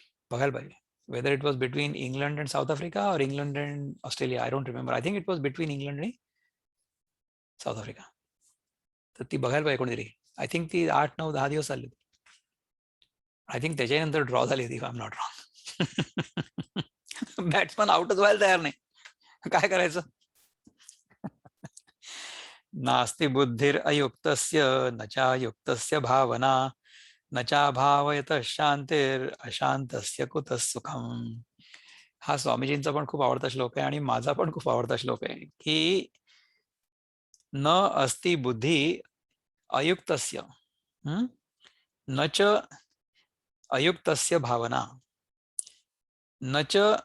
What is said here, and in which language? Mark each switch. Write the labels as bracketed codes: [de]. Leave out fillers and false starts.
[mr] बघायला पाहिजे [en] Whether it was between England and South Africa और England and Australia, I don't remember. I think it was between England आणि South Africa. [mr] तर ती बघायला पाहिजे कोणीतरी. [en] I think [mr] ती 8, 9, 10 दिवस चालली होती. आय थिंक त्याच्यानंतर ड्रॉ झाली होती, [en] I am not wrong. [mr] Batsman आउटच व्हायला तयार नाही, काय करायचं. [sa] नास्ति बुद्धिर अयुक्तस्य न चायुक्तस्य भावना न चाभावयतः शांतिर अशांतस्य कुतः सुखम. [mr] हा स्वामीजींचा पण खूप आवडता श्लोक आहे आणि माझा पण खूप आवडता श्लोक आहे की [sa] न अस्ति बुद्धी अयुक्तस्य न च [mr] अयुक्तस्य भावना न च.